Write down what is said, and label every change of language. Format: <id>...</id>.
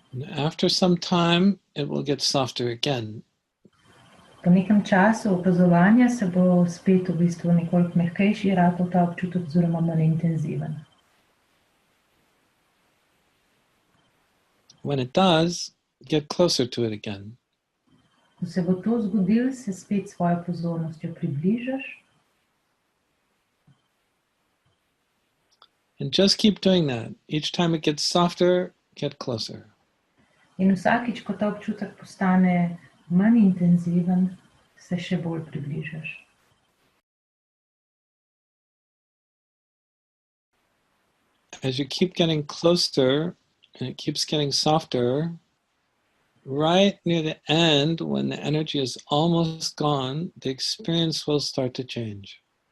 <en>After some time, it will get softer again.</en> <sl>Po nekem času opazovanja se bo spet v bistvu nekoliko mehkejši ratal ta občutek oziroma manj intenziven.</sl> <en>When it does, get closer to it again.</en> <sl>Ko se bo to zgodilo, se spet svojo pozornostjo približaš.</sl> <en>And just keep doing that. Each time it gets softer, get closer.</en> <sl>In vsakič, ko ta občutek postane manj intenziven, se še bolj približaš.</sl> <en>As you keep getting closer, and it keeps getting softer, right near the end, when the energy is almost gone, the experience will start to change.</en>